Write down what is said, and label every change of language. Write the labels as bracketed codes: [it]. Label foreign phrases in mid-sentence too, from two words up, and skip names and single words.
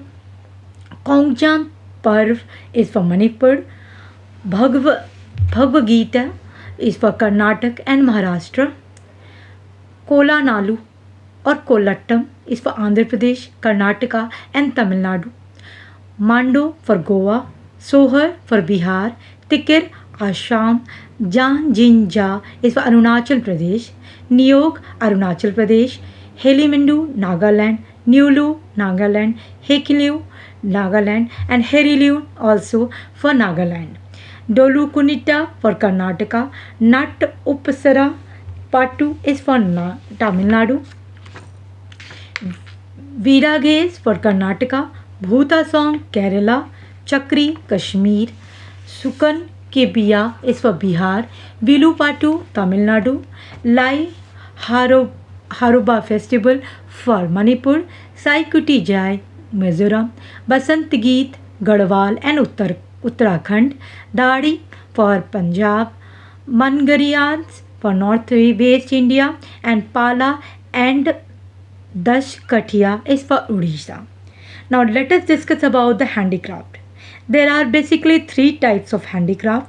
[en] Kongjam Parv is from Manipur, Bhagavad Gita is for Karnataka and Maharashtra, Kola Nalu or Kolattam is for Andhra Pradesh, Karnataka and Tamil Nadu, Mando for Goa, Sohar for Bihar, Tikir Assam, Jinja is for Arunachal Pradesh, Niyog Arunachal Pradesh, Helimindu Nagaland, Nulu Nagaland, Hekiliu Nagaland and Heriliu also for Nagaland. Dolu Kunita for Karnataka, Nat Upasara Patu is for Tamil Nadu, Viragaze for Karnataka, Bhuta Song Kerala, Chakri Kashmir, Sukan Kebiya is for Bihar, Vilupatu Tamil Nadu, Lai Haruba Festival for Manipur, Saikuti Jai Mizoram, Basant Geet Garhwal and Uttarakhand, Dadi for Punjab, Mangariyans for North West India and Pala and Dash Kathia is for Odisha. Now let us discuss about the handicraft. There are basically three types of handicraft.